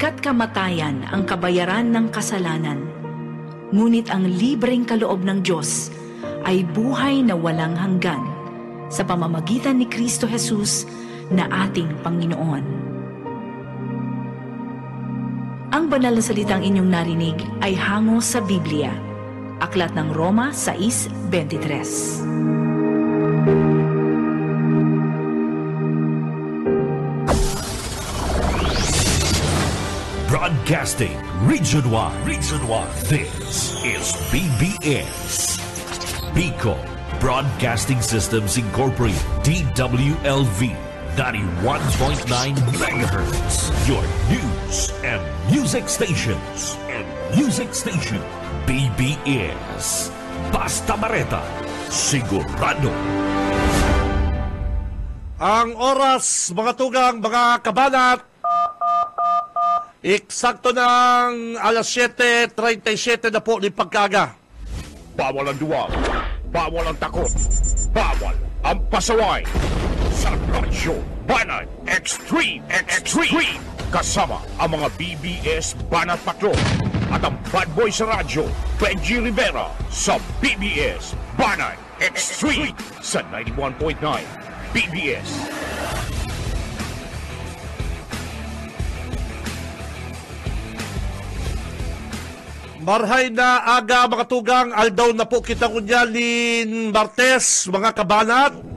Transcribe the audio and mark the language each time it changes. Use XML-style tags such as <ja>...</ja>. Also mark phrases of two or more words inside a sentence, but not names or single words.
<tl>kamatayan ang kabayaran ng kasalanan. Ngunit ang libreng kaloob ng Diyos ay buhay na walang hanggan sa pamamagitan ni Kristo Jesus na ating Panginoon. Ang banal na salitang inyong narinig ay hango sa Biblia. Aklat ng Roma 6:23.</tl> <en>Broadcasting Region 1. This is BBS. Bicol Broadcasting Systems Incorporated. DWLV 91.9 MHz. Your news and music stations.</en> <bik>BBS. Basta Bareta. Sigurado. Ang oras, mga tugang, mga kabanat, eksakto ng alas 7:37 na po ni pagkaga. Bawal ang duwag, bawal ang takot, bawal ang pasaway. Sa Radyo Banat Extreme. Kasama ang mga BBS Banat Patrol at ang</bik> <en>bad boy</en> <bik>sa radyo, Benji Rivera sa BBS Banat Extreme sa 91.9 BBS. Marhay na aga, mga tugang, aldaw na po kita kunyalin Martes, mga kabanat.</bik>